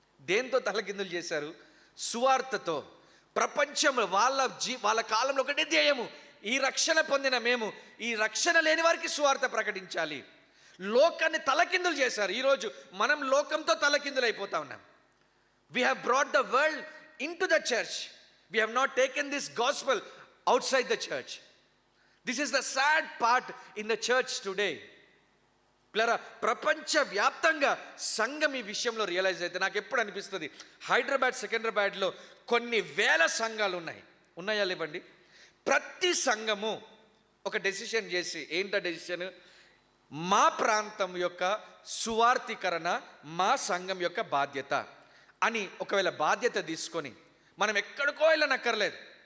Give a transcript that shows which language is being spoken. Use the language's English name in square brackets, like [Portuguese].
[Telugu] దేంతో తలకిందులు చేశారు? సువార్తతో. ప్రపంచంలో వాళ్ళ కాలంలో ఒకటే ధ్యేయము, ఈ రక్షణ పొందిన మేము ఈ రక్షణ లేని వారికి సువార్త ప్రకటించాలి. లోకాన్ని తలకిందులు చేశారు. ఈరోజు మనం లోకంతో తలకిందులు అయిపోతా ఉన్నాం. [English] We have brought the world into the church. We have not taken this gospel outside the church. This is the sad part in the church today. [Telugu] పిల్లరా, ప్రపంచ వ్యాప్తంగా సంఘం ఈ విషయంలో రియలైజ్ అయితే నాకు ఎప్పుడు అనిపిస్తుంది, సికింద్రాబాద్లో కొన్ని వేల సంఘాలు ఉన్నాయా లేవండి? ప్రతి సంఘము ఒక డెసిషన్ చేసి, ఏంటా డెసిషన్? మా ప్రాంతం యొక్క సువార్థీకరణ మా సంఘం యొక్క బాధ్యత అని ఒకవేళ బాధ్యత తీసుకొని మనం ఎక్కడికో వెళ్ళనక్కర్లేదు.